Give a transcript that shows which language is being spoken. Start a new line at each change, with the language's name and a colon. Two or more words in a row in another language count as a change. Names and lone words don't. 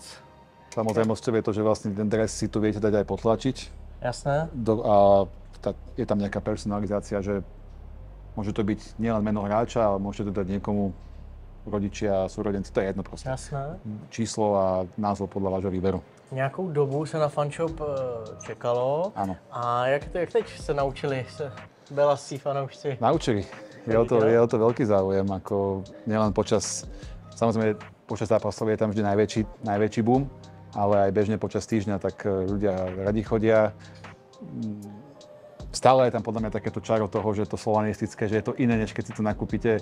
Slovak: Samozrejmosťou je to, že vlastne ten dres si tu viete dať aj potlačiť. Jasné. Je tam nejaká personalizácia, že môže to byť nielen meno hráča, ale môžete to dať niekomu, rodičia, súrodenci, to je jedno proste. Jasné. Číslo a názov podľa vášho výberu.
Czech: Nějakou dobu se na fanshop čekalo.
Slovak: Áno.
Czech: A jak teď se naučili belasí fanoušci?
Slovak: Naučili. Je o to veľký záujem, ako nielen samozrejme počas zápasov je tam vždy najväčší boom, ale aj bežne počas týždňa, tak ľudia radi chodia. Stále je tam podľa mňa takéto čaro toho, že to slovanistické, že je to iné, než keď si to nakúpite.